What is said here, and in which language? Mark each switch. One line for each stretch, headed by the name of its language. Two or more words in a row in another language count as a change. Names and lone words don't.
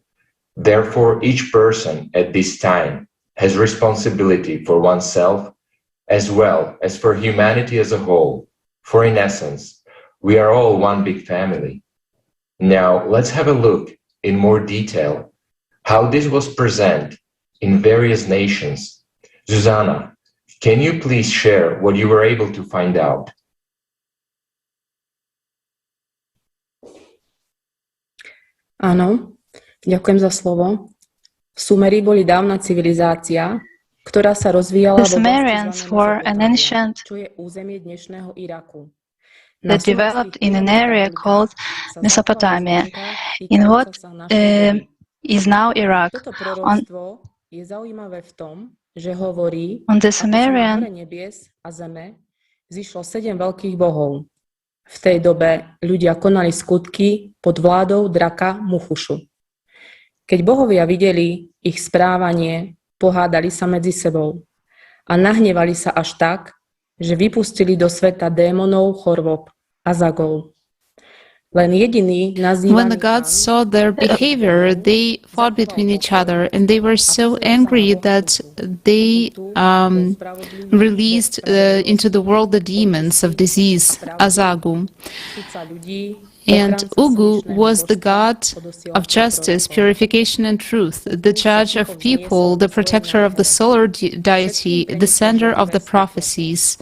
English: Therefore, each person at this time has responsibility for oneself as well as for humanity as a whole, for in essence, we are all one big family. Now, let's have a look in more detail how this was present in various nations. Zuzana, can you please share what you were able to find out?
Slovak: Áno, ďakujem za slovo. Sumeri boli dávna civilizácia, ktorá sa rozvíjala
English: The Sumerians were an ancient
Slovak: čo je územie dnešného Iraku.
English: that developed in an area called Mesopotamia, in what is now Iraq.
Slovak: Je zaujímavé v tom, že hovorí,
English: On the
Slovak: ako sa na
English: Sumerian
Slovak: hore nebies a zeme zišlo 7 veľkých bohov. V tej dobe ľudia konali skutky pod vládou draka Muchušu. Keď bohovia videli ich správanie, pohádali sa medzi sebou a nahnevali sa až tak, že vypustili do sveta démonov, chorôb a zagov. Len jediný nazývaný
English: When the gods saw their behavior, they fought between each other, and they were so angry that they released into the world the demons of disease, Azagu. And Ugu was the god of justice, purification, and truth, the judge of people, the protector of the solar deity, the sender of the prophecies.